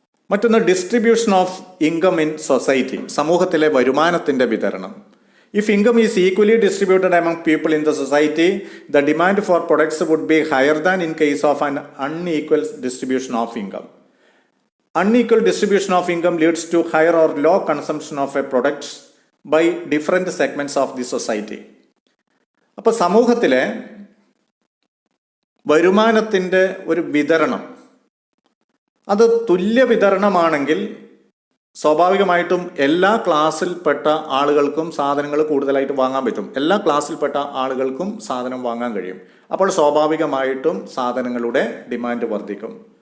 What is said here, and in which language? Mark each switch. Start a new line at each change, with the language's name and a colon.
Malayalam: മറ്റൊന്ന് distribution of income in society, സമൂഹത്തിലെ വരുമാനത്തിന്റെ വിതരണം.
English: If income is equally distributed among people in the society, the demand for products would be higher than in case of an unequal distribution of income. Unequal distribution of income leads to higher or low consumption of a product by different segments of the society.
Malayalam: അപ്പോൾ സമൂഹത്തിലെ വരുമാനത്തിൻ്റെ ഒരു വിതരണം അത് തുല്യ വിതരണമാണെങ്കിൽ സ്വാഭാവികമായിട്ടും എല്ലാ ക്ലാസ്സിൽപ്പെട്ട ആളുകൾക്കും സാധനങ്ങൾ കൂടുതലായിട്ട് വാങ്ങാൻ പറ്റും. എല്ലാ ക്ലാസ്സിൽപ്പെട്ട ആളുകൾക്കും സാധനം വാങ്ങാൻ കഴിയും. അപ്പോൾ സ്വാഭാവികമായിട്ടും സാധനങ്ങളുടെ ഡിമാൻഡ് വർദ്ധിക്കും.